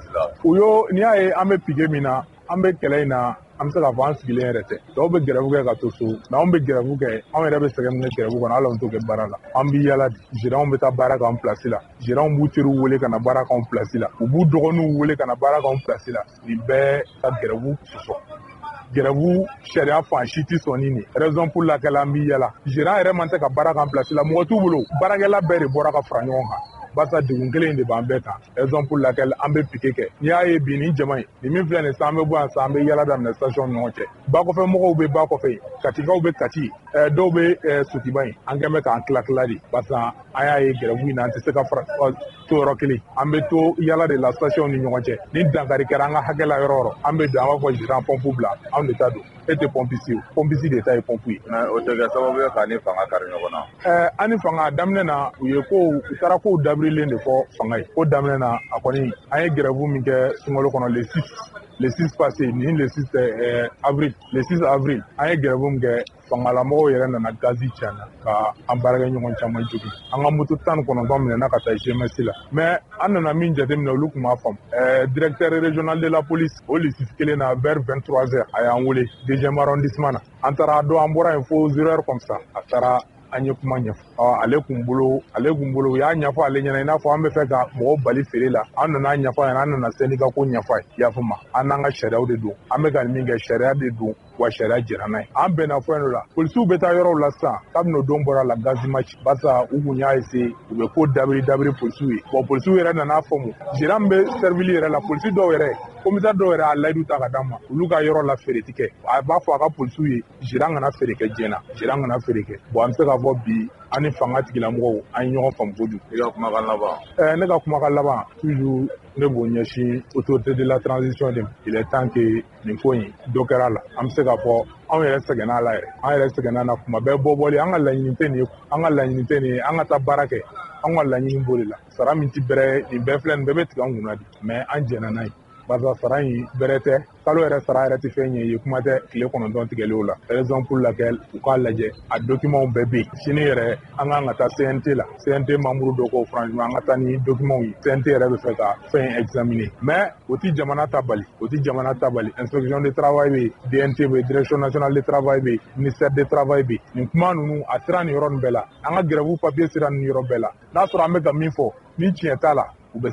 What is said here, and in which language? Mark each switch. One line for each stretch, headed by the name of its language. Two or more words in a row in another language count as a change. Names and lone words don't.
Bambara: u y'o n'i y'a ye an bɛ pige min na an bɛ kɛlɛ in na an bɛ se k'a fɔ an sigilen yɛrɛ tɛ dɔw bɛ gɛrɛfu kɛ ka to so mais anw bɛ gɛrɛfu kɛ anw yɛrɛ bɛ sɛgɛn min kɛ gɛrɛfu kɔnɔ hali an t'o kɛ baara la an bɛ yala de gérants bɛ taa baara k'an place la gérants b'u teriw wele ka na baara k'anw place la u b'u dɔgɔninw wele ka na baara k'anw place la nin bɛɛ ka gɛrɛfu sɔsɔ gɛrɛfu sariya fan si tɛ sɔn nin
French: raison pour laquelle
Bambara: an bɛ yala gérant yɛrɛ man tɛ ka baara k'an place la mɔgɔ t'u bolo baarakɛla bɛɛ de bɔra ka fara ɲɔgɔn kan basa degun kelen in de b'an bɛɛ kan
French: raison pour laquelle
Bambara: an bɛ piqué kɛ n'i y'a ye bi nin jama in nin min filɛ nin san an bɛ bɔ yan san an bɛ yala daminɛ station ni ɲɔgɔn cɛ ba kɔfɛ mɔgɔw bɛ ba kɔfɛ yen katikaw bɛ kati dɔw bɛ sotiba in an kɛn bɛ k'an tila de basa an y'a ye gɛrɛfu in na an tɛ se ka fara to yɔrɔ kelen an bɛ to yala de la station ni ɲɔgɔn cɛ ni dankari kɛra an ka hakɛ la yɔrɔ o yɔrɔ an bɛ don an b'a fɔ gérant pompe bila anw de ta don e tɛ pompisi ye pompisi de ta ye pompe ye. o tɛ kɛ sababu ye k'a ni fanga kari ɲɔgɔn na. an ni fanga daminɛ na u ye kow u taara kow dabirilen de fɔ fanga ye ko daminɛ na a kɔni an ye gɛrɛfu min kɛ sunkalo kɔnɔ
French: le 6 passé
Bambara: ni
French: le 6 avril le 6 avril
Bambara: an ye gɛrɛfu min kɛ fangalamɔgɔw yɛrɛ nana gazi tiɲɛna ka an baarakɛ ɲɔgɔn caman jogin an ka moto 19 minɛna ka taa GMS la mais an nana min jateminɛ olu tun b'a faamu
French: directeur régional de la police
Bambara: o lisisi kelen na
French: vers 23h
Bambara: a y'an wele
French: 2e arrondissement
Bambara: na an taara dɔn an bɔra yen fo 0h
French: comme ça
Bambara: a taara an ye kuma ɲɛfɔ ale kun bolo u y'a ɲɛfɔ ale ɲɛna i n'a fɔ an bɛ fɛ ka mɔgɔw bali feere la an nana ɲɛfɔ a ɲɛna an nana syndicat ko ɲɛfɔ a ye i y'a fɔ ma an n'an ka sariyaw de don an bɛ ka min kɛ sariya de don wa sariya jɛra n'a ye an bɛnna fɛn dɔ la polisiw bɛ taa yɔrɔw la sisan kabini o don bɔra la gazimaci basa u kun y'a essayer u bɛ ko dabiri polisiw ye bon polisiw yɛrɛ nana faamu gérant min bɛ servili yɛrɛ la polisi dɔw yɛrɛ commissaire dɔw yɛrɛ a layidu ta ka d'a ma olu ka yɔrɔ la feere ti kɛ a b'a fɔ a ka polisiw ye gérant kana feere kɛ diɲɛ na gérant kana feere kɛ bon an bɛ se k'a fɔ bi an ni fanga tigilamɔgɔw an ye ɲɔgɔn faamu kojugu. i ka kumakan laban. ne ka kumakan laban toujours ne b'o ɲɛsin
French: autorité de la transition de
Bambara: ma
French: il est temps que
Bambara: nin ko in dɔ kɛra la an bɛ se k'a fɔ anw yɛrɛ sɛgɛnna la yɛrɛ an yɛrɛ sɛgɛnna na kuma bɛɛ bɔbɔli an ka laɲini tɛ nin ye an ka laɲini tɛ nin ye an ka taa baara kɛ an ka laɲini b'o de la sara min ti bɛrɛ nin bɛɛ filɛ nin bɛɛ bɛ tigɛ an kunna de mais an jɛnna n'a ye barisa sara in bɛrɛ tɛ kalo yɛrɛ sara yɛrɛ tɛ fɛn ye kuma tɛ tile 9 tigɛlenw la
French: raison pour laquelle
Bambara: u k'a lajɛ a document bɛɛ bɛ yen sini yɛrɛ an kan ka taa CNT la CNT membre dɔ ko franchement an ka taa ni document ye CNT yɛrɛ bɛ fɛ ka fɛn examiner mais o ti jamana ta bali
French: inspection de travail
Bambara: bɛ yen DNT bɛ yen
French: direction nationale de travail
Bambara: bɛ yen
French: ministère de travail
Bambara: bɛ yen nin kuma ninnu a sera nin yɔrɔ nin bɛɛ la an ka gɛrɛfu papier sera nin yɔrɔ bɛɛ la n'a sɔrɔ an bɛ ka min fɔ ni tiɲɛ t'a la u bɛ